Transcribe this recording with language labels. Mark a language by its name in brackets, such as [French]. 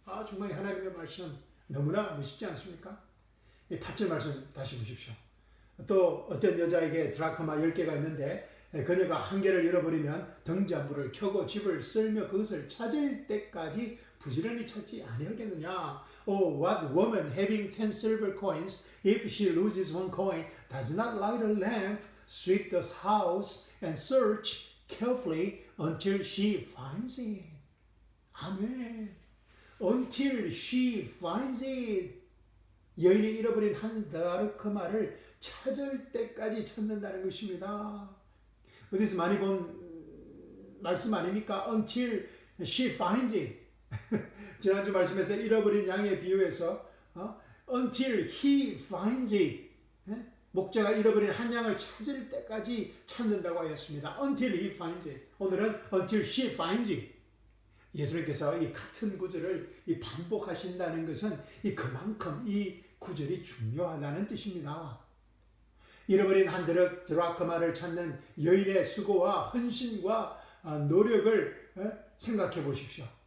[Korean] 정말 하나님의 말씀 너무나 멋있지 않습니까? 8절 말씀 다시 보십시오. 또 어떤 여자에게 드라크마 10개가 있는데 그녀가 한 개를 잃어버리면 등잔불을 켜고 집을 쓸며 그것을 찾을 때까지 부지런히 찾지 아니하겠느냐. [English] Oh, what woman having 10 silver coins, if she loses one coin, does not light a lamp, sweep the house, and search carefully until she finds it. 아멘. Until she finds it. [Korean] 여인이 잃어버린 한 다르크마를 찾을 때까지 찾는다는 것입니다. 어디서 많이 본 말씀 아닙니까? [English] Until she finds it. [Korean] 지난주 말씀에서 잃어버린 양의 비유에서 [English] Until he finds it. [Korean] 목자가 잃어버린 한 양을 찾을 때까지 찾는다고 하였습니다. [English] Until he finds it. 오늘은 Until she finds it. [Korean] 예수님께서 이 같은 구절을 반복하신다는 것은 그만큼 이 구절이 중요하다는 뜻입니다. 잃어버린 한 드라크마를 찾는 여인의 수고와 헌신과 노력을 생각해 보십시오.